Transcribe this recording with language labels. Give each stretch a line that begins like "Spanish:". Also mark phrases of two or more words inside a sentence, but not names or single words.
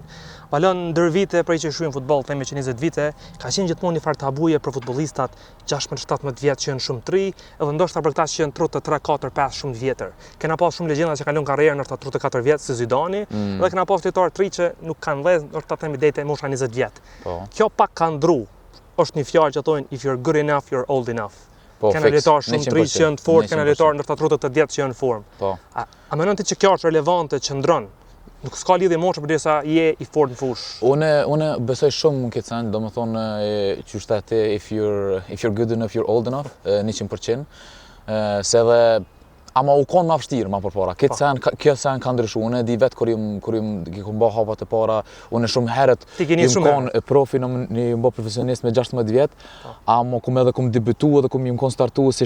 Albanian: Valon ndër vite prej që shuajmë futboll, themi që 20 vite, ka qenë gjithmonë një farë tabuje për futbollistat 16-17 vjeç që janë shumë të ri, edhe ndoshta për këta që janë 33, 4, 5 shumë të vjetër. Kena pas shumë legjenda që kalon karrierën në 34 vjet si Zidani, dhe kena pas lojtarë të ri që nuk kanë vëllë, ndoshta themi deri te mosha 20 vjet. Kjo pak ka ndru. Është një fjalë që thonë
English: if you're good enough, you're old enough.
Albanian: Kena lojtarë shumë të ri që janë të fortë, kena lojtarë ndër 38 vjet që janë në formë. A mendon ti që kjo është relevante që ndron? Nuk s'ka lidhje moshë përderisa je i fortë në fushë. Unë besoj shumë në këtë sens, domethënë që shtate
English: if you're good enough, you're old enough,
Albanian: 100%. Se edhe ama u konë ma vështirë ma përpara. Kjo sen ka ndryshu. Unë di vetë kur jum bë hapat e para, unë shumë herët jum konë profi në bë profesionist me 16 vjet, ama kum edhe kum debutu edhe kum jum konë startu si